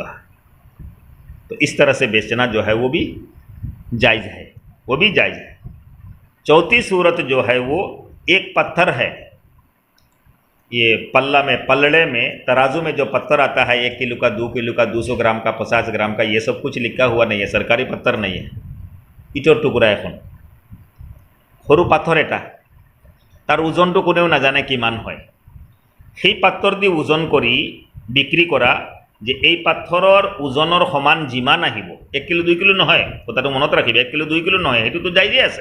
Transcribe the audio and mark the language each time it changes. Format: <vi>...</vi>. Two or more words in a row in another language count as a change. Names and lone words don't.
<hi>तो इस तरह से बेचना जो है वो भी जायज़ है, वो भी जायज़ है। चौथी सूरत जो है वो एक पत्थर है, ये पल्ले में तराजू में जो पत्थर आता है 1 किलो का, 2 किलो का, 200 ग्राम का, 50 ग्राम का, ये सब कुछ लिखा हुआ नहीं है, सरकारी पत्थर नहीं है, इटोर टुकड़ा</hi> <as>এখন সৰু পাথৰ এটা, তাৰ ওজনটো কোনেও নাজানে কিমান হয়। সেই পাথৰ দি ওজন কৰি বিক্ৰী কৰা, যে এই পাথৰৰ ওজনৰ সমান যিমান আহিব, 1 কিলো 2 কিলো নহয়, কথাটো মনত ৰাখিব, 1 কিলো 2 কিলো নহয়, সেইটোতো যায়জে আছে।</as>